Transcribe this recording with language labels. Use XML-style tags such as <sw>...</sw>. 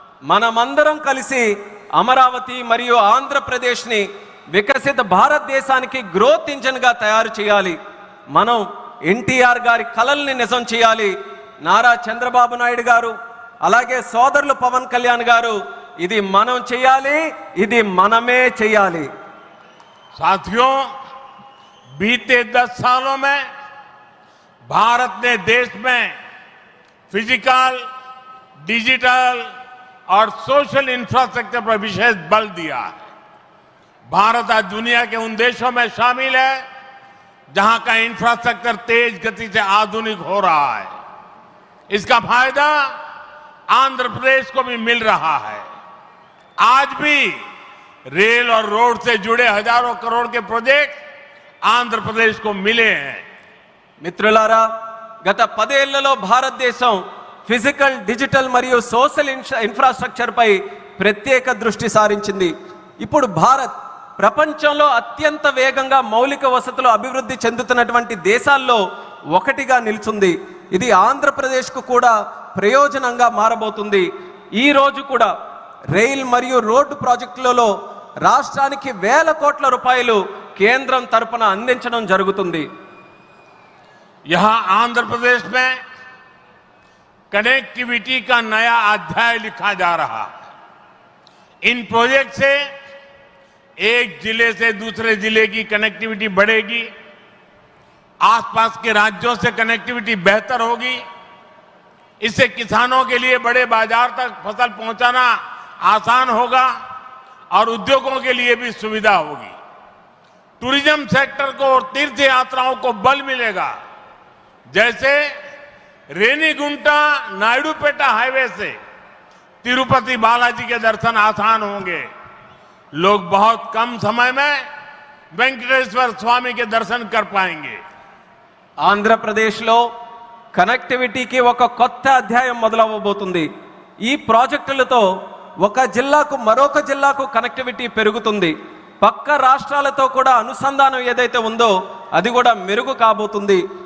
<te>మనమందరం కలిసి అమరావతి మరియు ఆంధ్రప్రదేశ్ని వికసిత భారతదేశానికి గ్రోత్ ఇంజన్గా తయారు చేయాలి. మనం ఎన్టీఆర్ గారి కలల్ని నిజం చేయాలి. నారా చంద్రబాబు నాయుడు గారు, అలాగే సోదరులు పవన్ కళ్యాణ్ గారు, ఇది మనం చేయాలి, ఇది మనమే చేయాలి.</te> <hi>साथियों, बीते 10 सालों में भारत ने देश में फिजिकल, डिजिटल और सोशल इंफ्रास्ट्रक्चर पर विशेष बल दिया है. भारत आज दुनिया के उन देशों में शामिल है जहां का इंफ्रास्ट्रक्चर तेज गति से आधुनिक हो रहा है. इसका फायदा आंध्र प्रदेश को भी मिल रहा है. आज भी रेल और रोड से जुड़े हजारों करोड़ के प्रोजेक्ट आंध्र प्रदेश को मिले हैं.</hi> <te>మిత్రులారా, గత 10 ఏళ్లలో భారతదేశం ఫిజికల్, డిజిటల్ మరియు సోషల్ ఇన్ఫ్రాస్ట్రక్చర్ పై ప్రత్యేక దృష్టి సారించింది. ఇప్పుడు భారత్ ప్రపంచంలో అత్యంత వేగంగా మౌలిక వసతులు అభివృద్ధి చెందుతున్నటువంటి దేశాల్లో ఒకటిగా నిలుచుంది. ఇది ఆంధ్రప్రదేశ్కు కూడా ప్రయోజనంగా మారబోతుంది. ఈ రోజు కూడా రైల్ మరియు రోడ్డు ప్రాజెక్టులలో రాష్ట్రానికి వేల కోట్ల రూపాయలు కేంద్రం తరపున అందించడం జరుగుతుంది.</te> <hi>यहां आंध्र प्रदेश में कनेक्टिविटी का नया अध्याय लिखा जा रहा है. इन प्रोजेक्ट से एक जिले से दूसरे जिले की कनेक्टिविटी बढ़ेगी, आसपास के राज्यों से कनेक्टिविटी बेहतर होगी. इससे किसानों के लिए बड़े बाजार तक फसल पहुंचाना आसान होगा और उद्योगों के लिए भी सुविधा होगी. टूरिज्म सेक्टर को और तीर्थ यात्राओं को बल मिलेगा. जैसे रेनीगुंटा नायडूपेटा हाईवे से तिरुपति बालाजी के दर्शन आसान होंगे. लोग बहुत कम समय में वेंकटेश्वर स्वामी के दर्शन कर पाएंगे.</hi> <te>ఆంధ్రప్రదేశ్లో కనెక్టివిటీకి ఒక కొత్త అధ్యాయం మొదలవబోతుంది. ఈ ప్రాజెక్టులతో ఒక జిల్లాకు మరొక జిల్లాకు కనెక్టివిటీ పెరుగుతుంది. పక్క రాష్ట్రాలతో కూడా అనుసంధానం ఏదైతే ఉందో అది కూడా మెరుగు కాబోతుంది.</te>